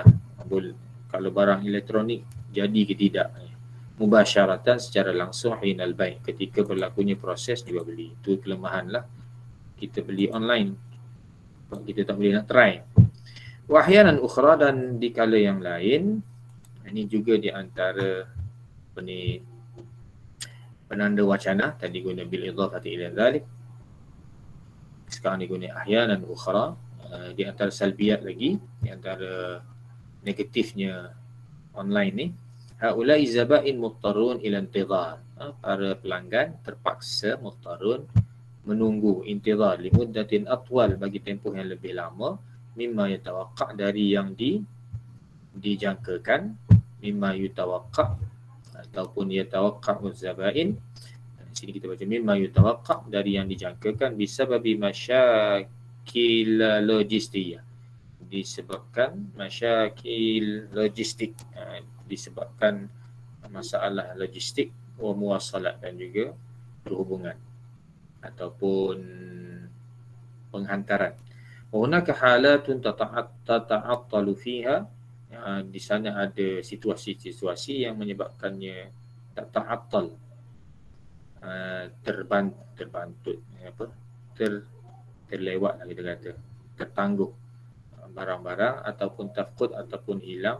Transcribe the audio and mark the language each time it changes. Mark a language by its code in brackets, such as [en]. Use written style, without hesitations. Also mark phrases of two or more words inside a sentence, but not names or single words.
[ms] Kalau barang elektronik jadi ke tidak, mubasyaratan, secara langsung, [ar] حين البيع', [ms] ketika berlakunya proses jual beli. Itu kelemahan lah kita beli online, kita tak boleh nak try. [ar] وأحيانا أخرى, [ms] dan di kala yang lain, ini juga di antara penanda wacana, tadi guna [ar] بالإضافة إلى ذلك, [ms] sekarang diguna [ar] أحيانا أخرى. [ms] Di antara salbiyat lagi, di antara negatifnya online ni, [ar] هؤلاء الزبائن مضطرون إلى الانتظار, [ms] para pelanggan terpaksa muttarun, menunggu, intidhar, [ar] لمدة أطول, [ms] bagi tempoh yang lebih lama, [ar] مما يتوقع, [ms] dari yang dijangkakan, [ar] مما يتوقع [ms] ataupun [ar] يتوقع الزبائن. [ms] Di sini kita baca [ar] مما يتوقع, [ms] dari yang dijangkakan, [ar] بسبب مشاكل [ms] logistik, disebabkan masyakil logistik, disebabkan masalah logistik, [ar] والمواصلات, [ms] dan juga perhubungan ataupun penghantaran. [ar] وهناك حالات تتعطل فيها, [ms] di sana ada situasi-situasi yang menyebabkannya tata'attal, terbantut, terlewat lah kita kata, tertangguh barang-barang, ataupun tafqud, ataupun hilang.